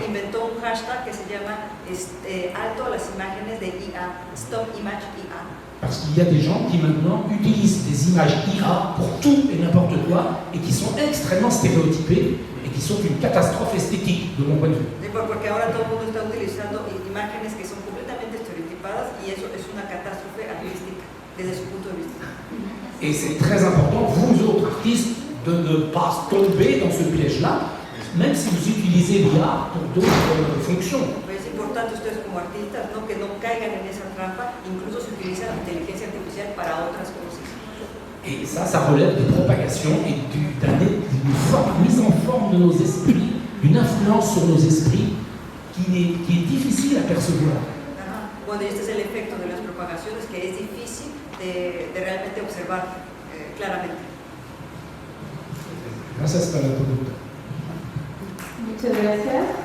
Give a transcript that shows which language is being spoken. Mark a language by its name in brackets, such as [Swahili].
[Spanish] que inventó un hashtag que se llama alto a las imágenes de IA, Stop Image IA. [French] Parce qu'il y a des gens qui maintenant utilisent des images IA pour tout et n'importe quoi et qui sont extrêmement stéréotypées et qui sont une catastrophe esthétique de mon point de vue. [Spanish] Porque ahora todo el mundo está utilizando imágenes que son completamente estereotipadas y eso es una catástrofe artística desde su punto de vista. [French] Et c'est très important, vous autres artistes, de ne pas tomber dans ce piège-là, même si vous utilisez l'IA pour d'autres fonctions. [Spanish] Es importante ustedes como artistas que no caigan en esa trampa, incluso si utilizan la inteligencia artificial para otras cosas. [French] Et ça relève de propagation et d'une mise en forme de nos esprits, d'une influence sur nos esprits qui est difficile à percevoir. [Spanish] Bueno, este es el efecto de las propagaciones que es difícil de realmente observar claramente. Gracias para la pregunta. Muchas gracias.